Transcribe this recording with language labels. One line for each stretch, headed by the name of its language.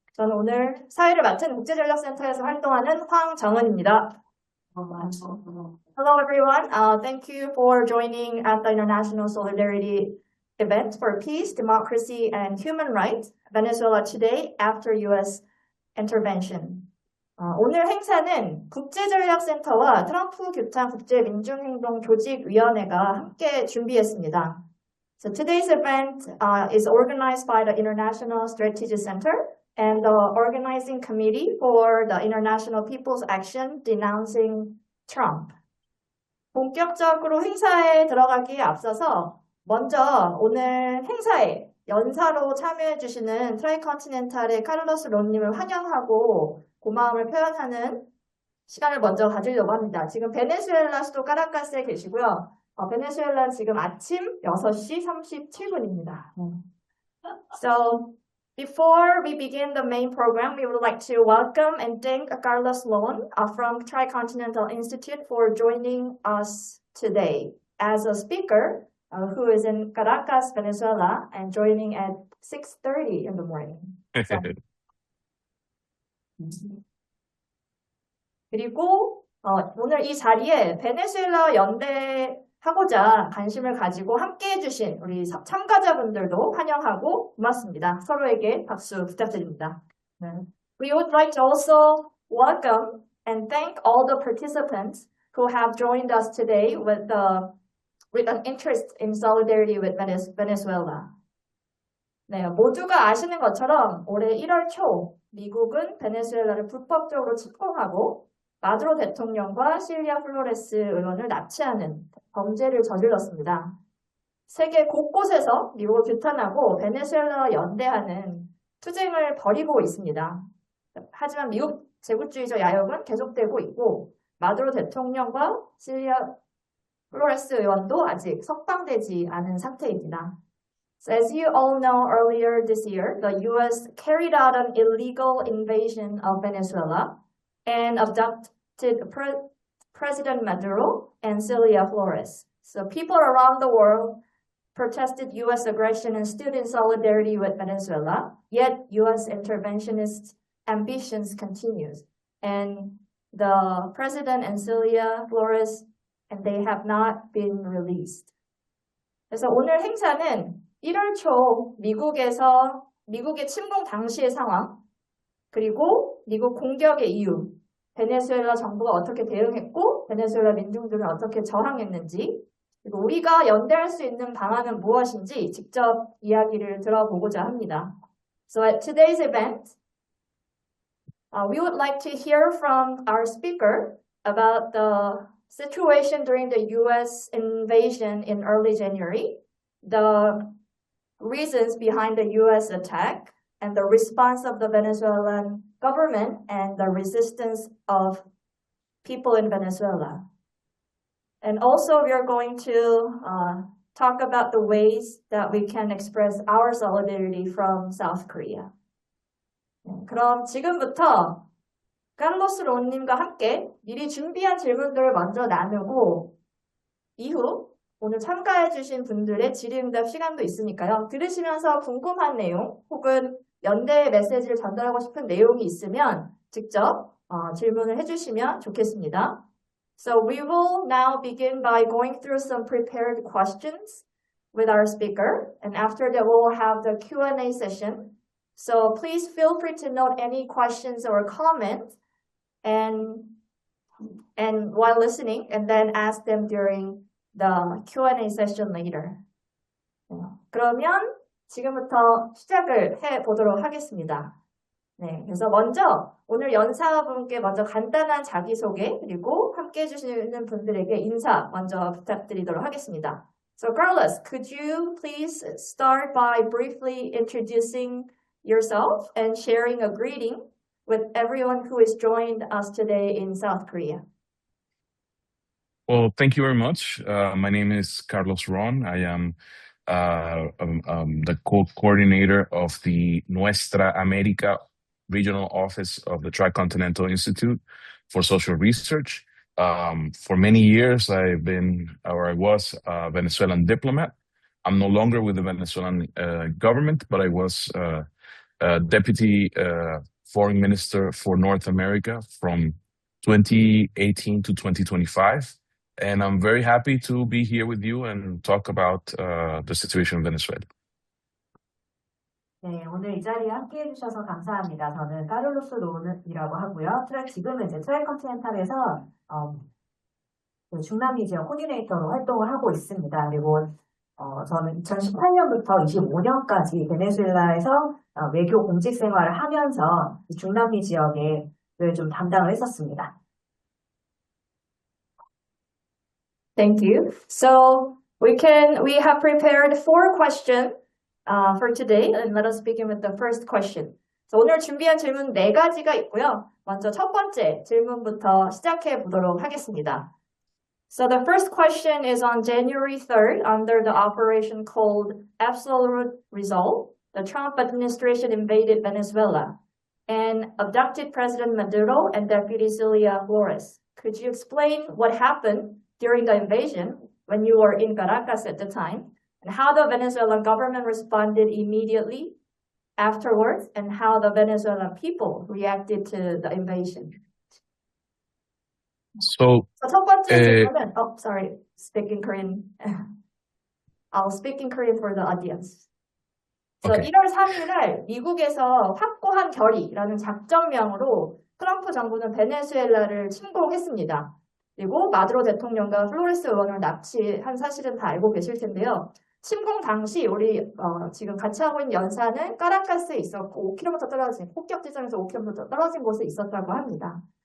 Korean: 저는 오늘 사회를 맡은 국제전략센터에서 활동하는 황정은입니다.
English: Hello everyone. Thank you for joining at the International Solidarity Event for Peace, Democracy, and Human Rights, Venezuela Today after U.S. Intervention.
Korean: 오늘 행사는 국제전략센터와 트럼프 규탄 국제민중행동조직위원회가 함께 준비했습니다.
English: So today's event is organized by the International Strategy Center and the organizing committee for the International People's Action Denouncing Trump.
Korean: 본격적으로 행사에 들어가기에 앞서서 먼저 오늘 행사에 연사로 참여해주시는 트라이컨티넨탈의 카를로스 론님을 환영하고 고마움을 표현하는 시간을 먼저 가지려고 합니다. 지금 베네수엘라 수도 카라카스에 계시고요. 베네수엘라는 지금 아침 6시 37분입니다.
English: So, before we begin the main program, we would like to welcome and thank Carlos Lon from Tricontinental Institute for joining us today as a speaker who is in Caracas, Venezuela, and joining at 6:30 in the morning.
Korean: So, 그리고 오늘 이 자리에 베네수엘라 연대하고자 관심을 가지고 함께 해주신 우리 참가자분들도 환영하고 고맙습니다. 서로에게 박수 부탁드립니다.
English: We would like to also welcome and thank all the participants who have joined us today with an interest in solidarity with Venezuela.
Korean: 네, 모두가 아시는 것처럼 올해 1월 초 미국은 베네수엘라를 불법적으로 침공하고 마두로 대통령과 실리아 플로레스 의원을 납치하는 범죄를 저질렀습니다. 세계 곳곳에서 미국을 규탄하고 베네수엘라와 연대하는 투쟁을 벌이고 있습니다. 하지만 미국 제국주의적 야욕은 계속되고 있고 마두로 대통령과 실리아 플로레스 의원도 아직 석방되지 않은 상태입니다.
English: So as you all know, earlier this year, the U.S. carried out an illegal invasion of Venezuela and abducted President Maduro and Celia Flores. So people around the world protested U.S. aggression and stood in solidarity with Venezuela, yet U.S. interventionist ambitions continues. And the President and Celia Flores, and they have not been released.
Korean: 그래서 오늘 행사는 1월 초 미국의 침공 당시의 상황, 그리고 미국 공격의 이유, 베네수엘라 정부가 어떻게 대응했고 베네수엘라 민중들은 어떻게 저항했는지, 그리고 우리가 연대할 수 있는 방안은 무엇인지 직접 이야기를 들어보고자 합니다.
English: So at today's event, we would like to hear from our speaker about the situation during the U.S. invasion in early January, the reasons behind the U.S. attack, and the response of the Venezuelan government and the resistance of people in Venezuela. And also we are going to talk about the ways that we can express our solidarity from South Korea.
Korean: 그럼 지금부터 카를로스 론님과 함께 미리 준비한 질문들을 먼저 나누고 이후 오늘 참가해주신 분들의 질의응답 시간도 있으니까요. 들으시면서 궁금한 내용 혹은 연대의 메시지를 전달하고 싶은 내용이 있으면 직접 질문을 해주시면 좋겠습니다.
English: So we will now begin by going through some prepared questions with our speaker, and after that we will have the Q&A session. So please feel free to note any questions or comments and while listening, and then ask them during the Q&A session later.
Korean: 그러면 지금부터 시작을 해보도록 하겠습니다. 네, 그래서 먼저 오늘 연사분께 먼저 간단한 자기소개 그리고 함께 해주시는 분들에게 인사 먼저 부탁드리도록 하겠습니다.
English: So Carlos, could you please start by briefly introducing yourself and sharing a greeting with everyone who has joined us today in South Korea? Well, thank you very much. My name is Carlos Ron. I am the co-coordinator of the Nuestra America regional office of the Tricontinental Institute for Social Research. For many years, I was a Venezuelan diplomat. I'm no longer with the Venezuelan government, but I was Deputy Foreign Minister for North America from 2018 to 2025. And I'm very happy to be here with you and talk about the situation in Venezuela.
Korean: 네, 오늘 이 자리에 함께 해주셔서 감사합니다. 저는 카를로스 론이라고 하고요. 지금은 이제 트라이컨티넨탈에서 그 중남미 지역 코디네이터로 활동을 하고 있습니다. 그리고 저는 2018년부터 25년까지 베네수엘라에서 외교 공직 생활을 하면서 중남미 지역에 좀 담당을 했었습니다.
English: Thank you. So we have prepared 4 questions for today, and let us begin with the first question.
Korean: So 오늘 준비한 질문 4가지가 있고요. 먼저 첫 번째 질문부터 시작해 보도록 하겠습니다.
English: So the first question is on January 3rd, under the operation called Absolute Resolve, the Trump administration invaded Venezuela and abducted President Maduro and Deputy Celia Flores. Could you explain what happened during the invasion when you were in Caracas at the time, and how the Venezuelan government responded immediately afterwards, and how the Venezuelan people reacted to the invasion? So
Korean: 첫 번째 질문은,
English: speak in Korean. I'll speak in Korean for the audience. So Okay.
Korean: 1월 3일날 미국에서 확고한 결의라는 작전명으로 트럼프 정부는 베네수엘라를 침공했습니다. 그리고 마두로 대통령과 플로레스 의원을 납치한 사실은 다 알고 계실 텐데요. 침공 당시 우리 지금 같이 하고 있는 연사는 카라카스에 있었고 5km 떨어진 폭격 지점에서 5km 떨어진 곳에 있었다고 합니다.